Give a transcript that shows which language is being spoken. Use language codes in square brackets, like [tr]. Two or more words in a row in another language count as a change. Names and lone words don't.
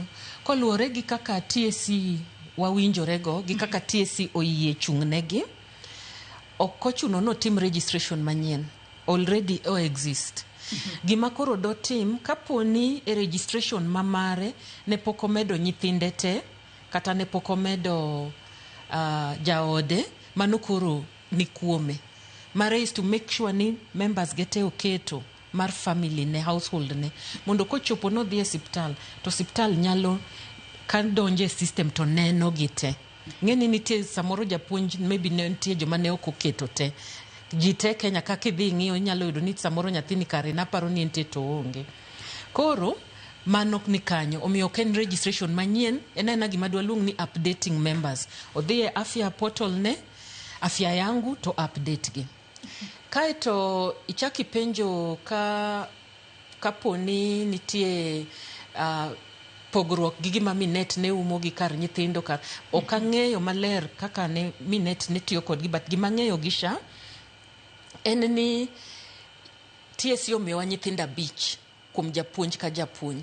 [luo] Koluwore gi kaka TSC wawinjorego gi kaka TSC oyie chung'negi, ok ochuno no tim registration manyien, [en] already exist. [luo] Gima koro do tim kaponi e registration mamare ne pokomedo nyithinde te, kata ne pokomedo jaode, mano koro ni kuome. Mare [en] is to make sure [luo] ni members gete oketo mar family ne, household ne, mondo kochopo no dhi e siptal, to siptal nyalo kan donje system to neno gite. Ng'eni nitie samoro japuonj maybe ne nitie joma ne ok oketo te. Jite Kenya kaka idhi ng'iyo nyalo yudo ni samoro nyathini kare naparo ni nitie to onge. Koro mano ni kanyo, omiyo ken registration manyien, ena gima dwa luong ni [en] updating members. [luo] Odhi e afya portal ne, [sw] afya yangu [luo] to update gi. Kaeto ichaki penjo kaponi nitie pogruok gi gima Minet ne umo gi kar nyithindo kar. Ok ang'eyo maler kaka ne Minet ne tiyo kod gi, but gima ng'eyo gi SHA en ni TSC omiyowa nyithindo 5 kuom japuonj ka japuonj.